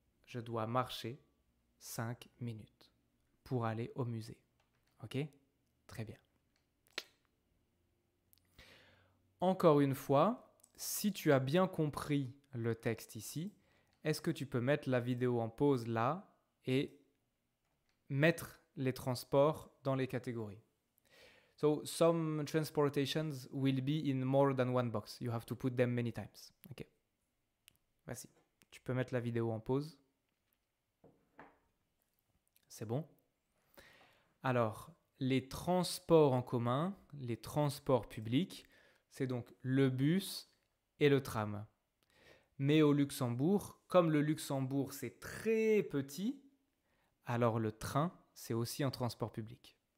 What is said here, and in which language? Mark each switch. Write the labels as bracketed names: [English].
[French] Je dois marcher 5 minutes pour aller au musée. Ok? Très bien. Encore une fois, si tu as bien compris le texte ici, est-ce que tu peux mettre la vidéo en pause là et mettre les transports dans les catégories? [English] So, some transportations will be in more than one box. You have to put them many times. [French] Ok. Voici. Tu peux mettre la vidéo en pause. C'est bon? Alors, les transports en commun, les transports publics, c'est donc le bus et le tram. Mais au Luxembourg, comme le Luxembourg c'est très petit, alors le train c'est aussi un transport public.